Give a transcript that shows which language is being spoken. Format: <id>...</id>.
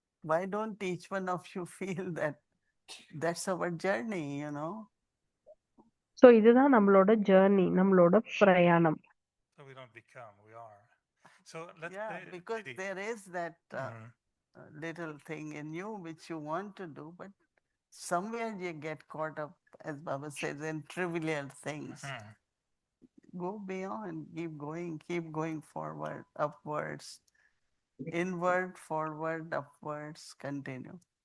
<en>Why don't each one of you feel that that's our journey, you know?</en> <ta>So இதுதான் நம்மளோட journey, நம்மளோட பிரயாணம்.</ta> <en>So we don't become, we are. So let's because there is that little thing in you which you want to do, but somewhere you get caught up, as Baba says, in trivial things. Go beyond, keep going forward, upwards, inward, forward, upwards, continue.</en>